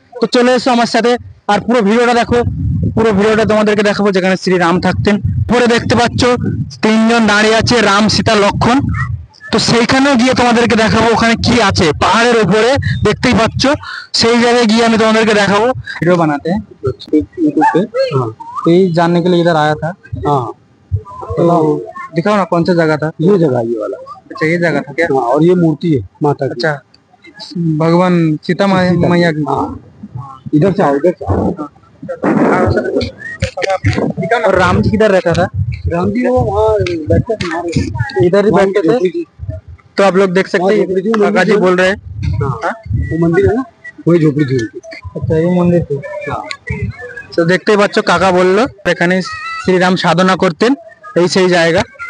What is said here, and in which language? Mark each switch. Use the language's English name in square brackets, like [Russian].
[Bangla] তো চলে এসো আমার সাথে আর পুরো ভিডিওটা দেখো। পুরো ভিডিওটা তোমাদেরকে দেখাবো যেখানে শ্রীরাম থাকতেন। পরে দেখতে পাচ্ছ তিনজন দাঁড়িয়ে আছে, রাম, সীতা, লক্ষণ। তো সেইখানেও গিয়ে তোমাদেরকে দেখাবো ওখানে কি আছে পাহাড়ের উপরে, দেখতেই পাচ্ছ। সেই জায়গায় [Hindi] गए [Bangla] আমি তোমাদেরকে দেখাবো। [Hindi] वीडियो बनाते हैं यूट्यूब पे, तो ये जानने के लिए इधर आया था। हाँ तो दिखाओ ना कौन सा जगह था? ये जगह, ये वाला। अच्छा, ये जगह था क्या? हाँ, और ये मूर्ति है माता की। अच्छा, भगवान सीता मैया की। इधर से आओ, इधर से आओ। और राम जी किधर रहता था? राम जी वो वहाँ बैठते थे हमारे, इधर ही बैठते थे। तो आप लोग देख सकते हैं काका जी बोल रहे हैं। हाँ, वो मंदिर है ना, वही झोपड़ी थी उनकी। अच्छा, ये मंदिर थी। [Bangla] তো দেখতেই পাচ্ছ কাকা বললো এখানে শ্রীরাম সাধনা করতেন, এই সেই জায়গা।